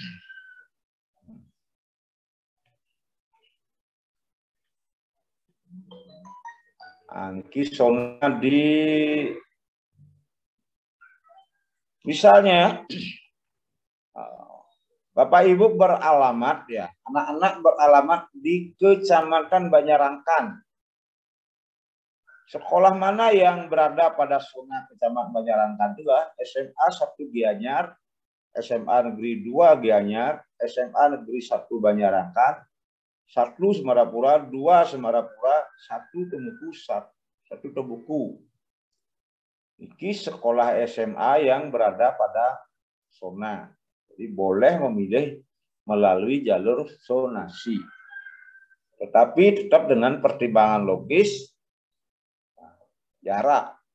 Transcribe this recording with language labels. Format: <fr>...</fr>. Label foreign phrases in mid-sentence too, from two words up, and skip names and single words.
<id>Ini zona di misalnya Bapak Ibu beralamat ya, anak-anak beralamat di Kecamatan Banyarangkan. Sekolah mana yang berada pada zona Kecamatan Banyarangkan itulah SMA 1 Gianyar, SMA Negeri 2 Gianyar, SMA Negeri 1 Banyarangkan, 1 Semarapura, 2 Semarapura, 1 Temuku, 1 Tebuku. Ini sekolah SMA yang berada pada zona. Jadi boleh memilih melalui jalur zonasi. Tetapi tetap dengan pertimbangan logis, jarak.</id>